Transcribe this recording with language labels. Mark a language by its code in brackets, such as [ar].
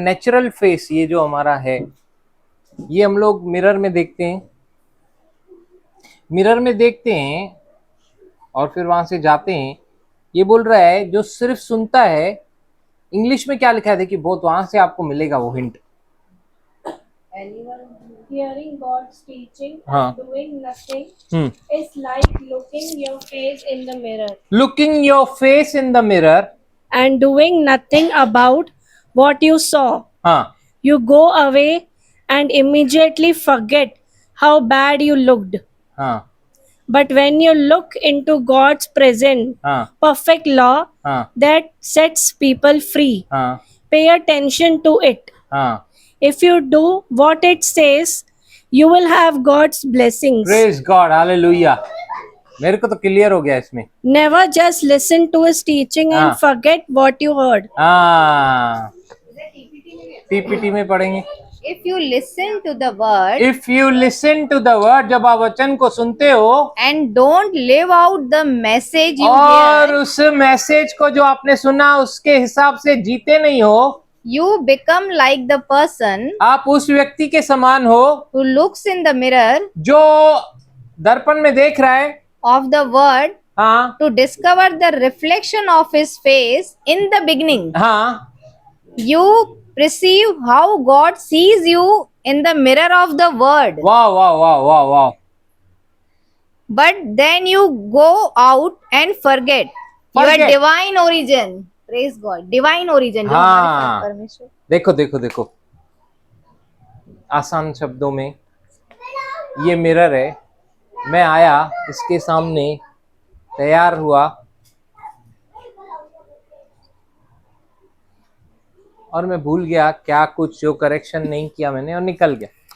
[hi] Natural face ये जो हमारा है, ये हम लोग मिरर में देखते हैं, मिरर में देखते हैं और फिर वहां से जाते हैं। ये बोल रहा है जो सिर्फ सुनता है, इंग्लिश में क्या लिखा है देखिए, बहुत वहां से आपको मिलेगा वो hint. [en] Anyone hearing God's teaching [hi] हाँ। [en] and doing nothing is like looking your face in the mirror looking your face in the mirror and doing nothing about what you saw. [hi] हाँ [en] You go away and immediately forget how bad you looked. [hi] हाँ [en] But when you look into God's present, [hi] हाँ [en] perfect law [hi] हाँ [en] that sets people free, [hi] हाँ [en] pay attention to it. [hi] हाँ। [en] If you do what it says, you will have God's blessings. Praise God, hallelujah. [hi] मेरे को तो clear हो गया इसमें। [en] Never just listen to his teaching and forget what you heard. [hi] हाँ, PPT में पढ़ेंगे। [en] If you listen to the word if you listen to the word, [hi] जब आप वचन को सुनते हो [en] and don't live out the message you [hi] और [en] hear, [hi] उस मैसेज को जो आपने सुना उसके हिसाब से जीते नहीं हो, [en] you become like the person [hi] आप उस व्यक्ति के समान हो [en] who looks in the mirror [hi] जो दर्पण में देख रहा है [en] of the word [hi] हाँ [en] to discover the reflection of his face in the beginning. [hi] हाँ, [en] You perceive how God sees you in the mirror of the word. [hi] वाह वाह वाह वाह वाह। [en] But then you go out and forget your Forget. divine origin. Praise God. Divine origin. जो [hi] हाँ। हमारे साथ परमेश्वर। देखो देखो देखो, आसान शब्दों में ये मिरर है, मैं आया इसके सामने, तैयार हुआ और मैं भूल गया क्या कुछ जो करेक्शन नहीं किया मैंने और निकल गया।